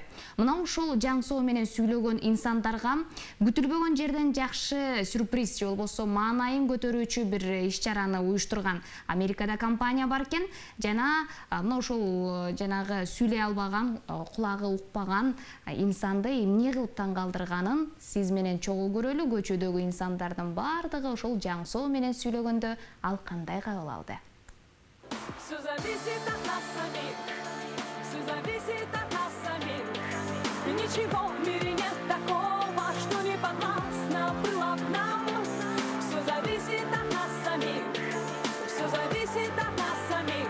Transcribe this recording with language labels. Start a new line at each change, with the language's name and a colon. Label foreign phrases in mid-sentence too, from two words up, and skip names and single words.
Kyrgyz: Мына ушул жаңсоо менен сүйлөгөн инсандарга күтүлбөгөн жерден жакшы сюрприз же болбосо маанайын көтөрүүчү бир иш-чараны уюштурган Америкада компания бар экен. Жана мына ушул жанагы сүйлөй албаган, кулагы укпаган инсанды эмне кылып таң калтырганын сиз менен чогуу көрөлү. Көчөдөгү инсандардын бардыгы ошол жаңсоо менен сүйлөгөндө ал кандай кабыл алды?
Russian: Все зависит от нас самих, все зависит от нас самих. Ничего в мире нет такого, что не подвластно было б нам. Все зависит от нас самих, все зависит от нас самих.